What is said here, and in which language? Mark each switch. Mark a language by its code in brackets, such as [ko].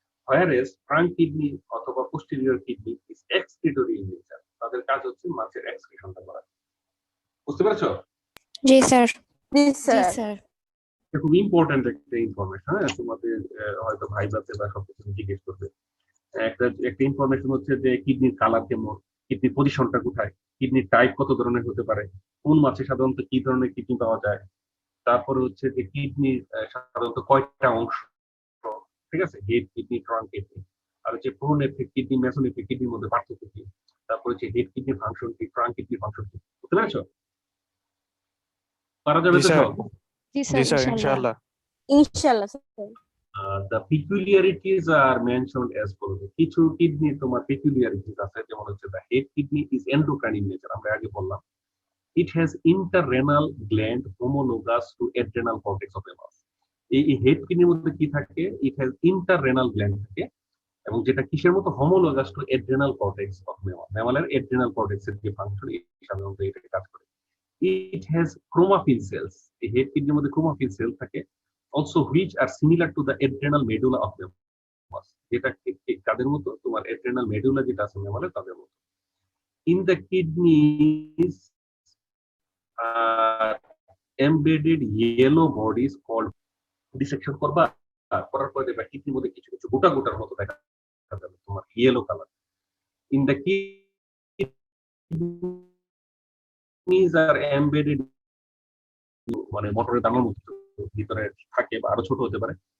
[en] whereas trunk kidney অথবা posterior kidney is excretory in nature, [bn] তাদের কাজ হচ্ছে মাছের এক্সক্রিশনটা করা। বুঝতে পারছো? জি স্যার। জি জি স্যার। স্যার। এটা খুব ইম্পর্টেন্ট একটা ইনফরমেশন, হ্যাঁ, তোমাদের হয়তো ভাইবাতে বা সবকিছু জিজ্ঞেস করবে। একটা ইনফরমেশন হচ্ছে যে কিডনির কালার কেমন, কিডনির পজিশনটা কোথায়, কিডনির টাইপ কত ধরনের হতে পারে, কোন মাছে সাধারণত কি ধরনের কিডনি পাওয়া যায়, তারপরে হচ্ছে যে কিডনির সাধারণত কয়টা অংশ, ঠিক আছে, হেড কিডনি, ট্রাঙ্ক কিডনি, আর হচ্ছে প্রোনেফ্রিক কিডনি, মেসোনেফ্রিক কিডনির মধ্যে পার্থক্য কি, তারপর হচ্ছে হেড কিডনি ফাংশন কি, ট্রাঙ্ক কিডনি ফাংশন কি। বুঝতে পেরেছো? পারা যাবে জি তো স্যার। সব? জি জি স্যার স্যার, ইনশাআল্লাহ। ইনশাআল্লাহ। ইনশাআল্লাহ sir. [en] The peculiarities are mentioned as follows. [bn] কিছু কিডনি তোমার peculiarities আছে, যেমন হচ্ছে [en] the head kidney is endocrine in nature, [bn] আমরা আগে বললাম। [en] It has interrenal gland homologous to adrenal cortex of the mouse. [bn] এই হেড কিডনির মধ্যে কি থাকে, [en] it has interrenal gland [bn] থাকে, এবং যেটা কিসের মতো, [en] homologous to adrenal cortex of mammal, [bn] ম্যামালের adrenal cortex এর যে ফাংশন সাধারণত এটা কাজ করে। [en] It has chromaffin cells, [bn] এই হেড কিডনির মধ্যে [en] chromaffin cell থাকে, also which are similar to the adrenal medulla of mammals, [bn] যেটা কাদের মতো, তোমার adrenal medulla যেটা আছে ম্যামালের তাদের মতো। [en] In the kidneys are embedded yellow bodies called, [bn] dissection করবা, করার পরে দেখবা কিডনির মধ্যে কিছু কিছু গোটা গোটার মতো দেখা যাবে তোমার yellow colour. [en] In the kidneys are embedded, [bn] মানে মোটরের দানার মতো ভিতরে থাকে বা আরো ছোট হতে পারে।